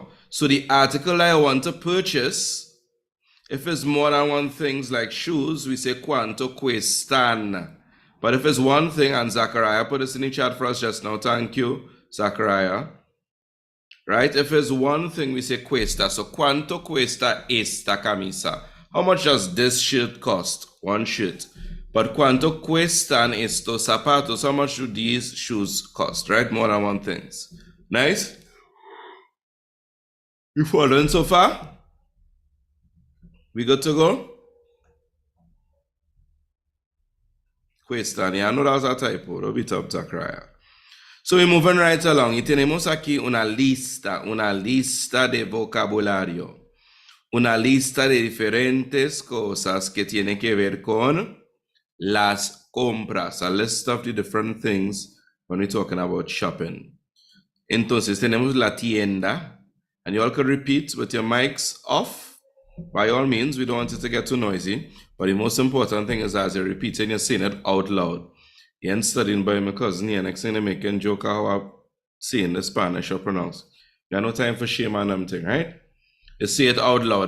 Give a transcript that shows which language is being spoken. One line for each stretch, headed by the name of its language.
English: So the article I want to purchase, if it's more than one thing, like shoes, we say
Spanish: quanto cuestan.
English: But if it's one thing, and Zachariah put this in the chat for us just now, thank you, Zachariah. Right? If it's one thing, we say cuesta. So
Spanish: quanto cuesta esta camisa?
English: How much does this shirt cost? One shirt.
Spanish: But cuanto cuestan estos zapatos?
English: How much do these shoes cost? Right? More than one thing. Nice? You following so far? We good to go? Cuestan. Yeah, I know that was a typo. Don't beat up Zachariah. So we're moving right along.
Spanish: Y tenemos aquí una lista de vocabulario. Una lista de diferentes cosas que tienen que ver con las compras.
English: A list of the different things when we're talking about shopping.
Spanish: Entonces tenemos la tienda.
English: And you all could repeat with your mics off. By all means, we don't want it to get too noisy. But the most important thing is as you're repeating, you're saying it out loud. You ain't studying by my cousin here. Next thing they making joke how I'm saying the Spanish or pronounce. You have no time for shame and everything, right? You say it out loud.